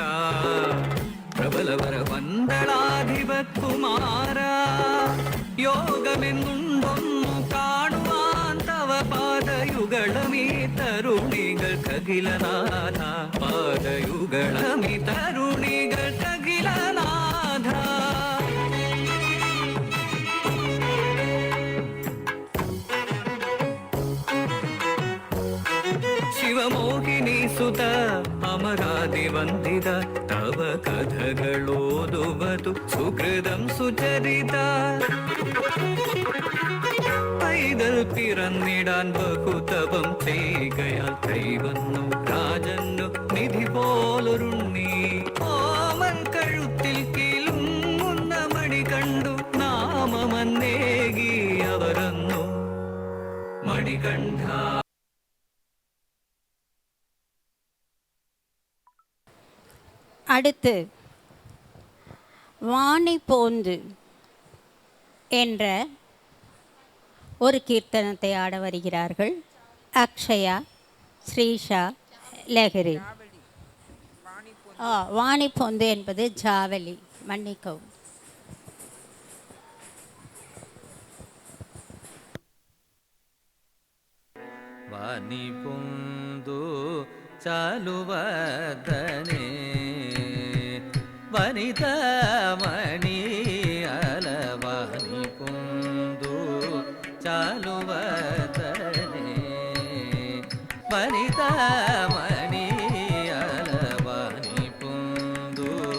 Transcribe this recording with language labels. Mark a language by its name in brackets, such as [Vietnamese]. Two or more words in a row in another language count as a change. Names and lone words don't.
[Malayalam] പ്രബലവര പന്തളാധിപകുമാര യോഗമെന്നുണ്ടൊന്നു കാണുവാൻ തവ പാദയുഗളമീ തരുണികൾക്കഖിലനാഥ പാദയുഗളമീ തരുണികൾക്കഖിലനാഥ. [Kannada] ಶಿವಮೋಹಿನಿ ಸುತ ಅಮರಾದಿ ವಂದಿತ ತವ ಕಥಗಳೋದುವುದು [Malayalam] സുഹൃതം സുചരിത. പൈതൽ പിറന്നിടാൻ ബഹുതപം ചെയ്കയാൽ കൈവന്നു രാജന്നു നിധി പോലൊരുണ്ണി ഓമൻ കഴുത്തിൽ കിലുങ്ങുന്ന മണി കണ്ടു നാമമന്നേകി അവരന്നു മണികണ്ഠ. [Tamil] அடுத்து வாணி போந்து என்ற ஒரு கீர்த்தனத்தை ஆட வருகிறார்கள் அக்ஷயா, ஸ்ரீஷா, லஹரி. வாணி போந்து என்பது ஜாவலி, மன்னிக்கவும். [Telugu] వాని పొందు చాలువదనే వనితమణి అలవాని పొందు చాలువదనే వనితమణి అలవాని పొందు